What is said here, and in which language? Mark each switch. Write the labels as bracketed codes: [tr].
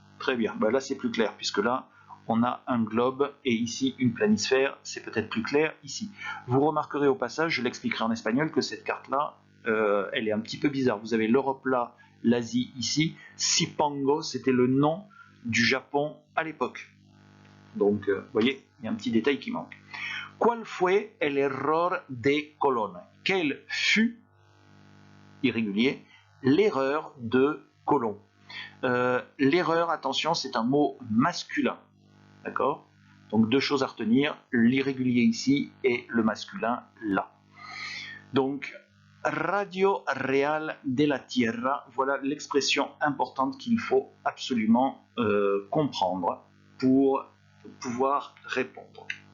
[fr] Très bien, bah, là c'est plus clair, puisque là, on a un globe et ici une planisphère, c'est peut-être plus clair ici. Vous remarquerez au passage, je l'expliquerai en espagnol, que cette carte-là, elle est un petit peu bizarre. Vous avez l'Europe là, l'Asie ici. Cipango, c'était le nom du Japon à l'époque. Donc, vous voyez, il y a un petit détail qui manque. [es] ¿Cuál fue el error de Colón? [fr] Quel fut, irrégulier, l'erreur de Colomb? L'erreur, attention, c'est un mot masculin. D'accord? Donc deux choses à retenir, l'irrégulier ici et le masculin là. Donc, [es] Radio Real de la Tierra, [fr] voilà l'expression importante qu'il faut absolument comprendre pour pouvoir répondre.